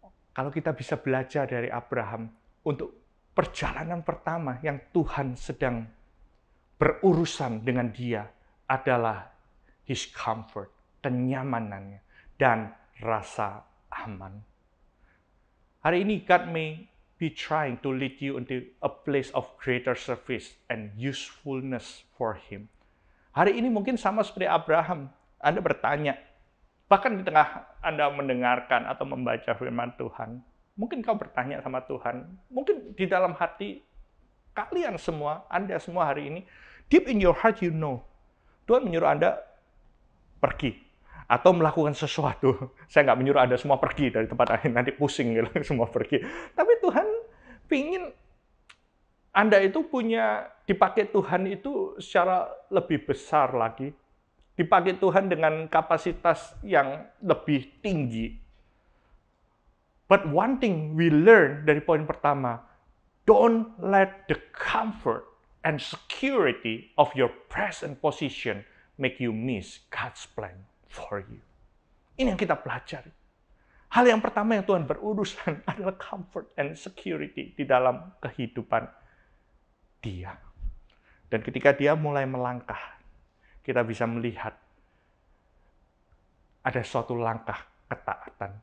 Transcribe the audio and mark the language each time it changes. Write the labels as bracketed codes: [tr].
[id] Kalau kita bisa belajar dari Abraham untuk perjalanan pertama yang Tuhan sedang berurusan dengan dia adalah [en] his comfort, [id] kenyamanannya, dan rasa aman. Hari ini [en] God may be trying to lead you into a place of greater service and usefulness for Him. [id] Hari ini mungkin sama seperti Abraham, Anda bertanya, bahkan di tengah Anda mendengarkan atau membaca firman Tuhan, mungkin kau bertanya sama Tuhan, mungkin di dalam hati kalian semua, Anda semua hari ini, [en] deep in your heart you know, [id] Tuhan menyuruh Anda pergi atau melakukan sesuatu. Saya nggak menyuruh Anda semua pergi dari tempat lain, nanti pusing gitu, semua pergi. Tapi Tuhan pingin Anda itu punya, dipakai Tuhan itu secara lebih besar lagi. Dipakai Tuhan dengan kapasitas yang lebih tinggi. [en] But one thing we learn [id] dari poin pertama, [en] don't let the comfort and security of your present position make you miss God's plan for you. [id] Ini yang kita pelajari. Hal yang pertama yang Tuhan berurusan adalah [en] comfort and security [id] di dalam kehidupan dia. Dan ketika dia mulai melangkah, kita bisa melihat ada suatu langkah ketaatan.